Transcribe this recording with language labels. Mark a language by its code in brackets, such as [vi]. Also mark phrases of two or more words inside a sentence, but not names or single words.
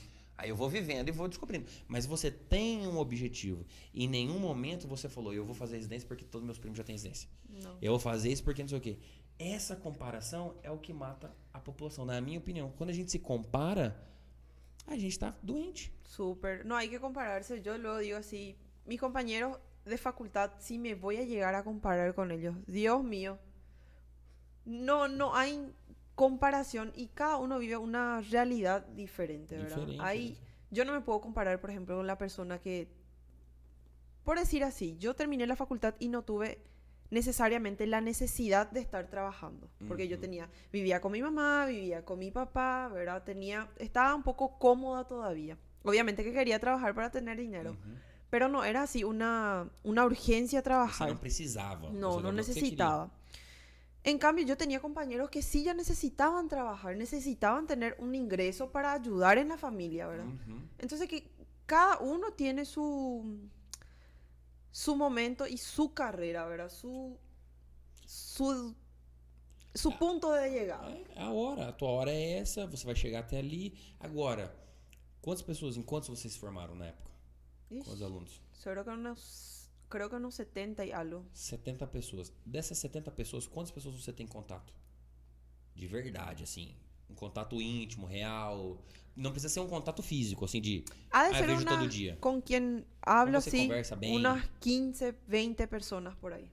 [pt] Aí eu vou vivendo e vou descobrindo. Mas você tem um objetivo. E em nenhum momento você falou, eu vou fazer residência porque todos meus primos já têm residência. Não. Eu vou fazer isso porque não sei o quê. Essa comparação é o que mata a população, na minha opinião. Quando a gente se compara, a gente está doente. [es] Súper. No hay que compararse. Yo lo digo así. Mis compañeros de facultad, si me voy a llegar a comparar con ellos, Dios mío. No hay comparación y cada uno vive una realidad diferente, ¿verdad? Yo no me puedo comparar, por ejemplo, con la persona que, por decir así, yo terminé la facultad y no tuve necesariamente la necesidad de estar trabajando, porque yo vivía con mi mamá, vivía con mi papá, ¿verdad? Estaba un poco cómoda todavía. Obviamente que quería trabajar para tener dinero, pero no era así una urgencia trabajar. [pt] Você não precisava. [es] No necesitaba. En cambio, yo tenía compañeros que sí ya necesitaban trabajar, necesitaban tener un ingreso para ayudar en la familia, ¿verdad? Entonces, que cada uno tiene su momento y su carrera, ¿verdad? Su ponto de llegada. [pt] A tua hora é essa, você vai chegar até ali. Agora, em quantos vocês se formaram na época? Quantos alunos? [es] Creo que unos 70 y algo. [pt] 70 pessoas. Dessas 70 pessoas, quantas pessoas você tem contato? De verdade, assim. Um contato íntimo, real. Não precisa ser um contato físico, assim, de... eu vejo todo dia. Com quem hablo, você assim, conversa bem. umas 15, 20 pessoas por aí.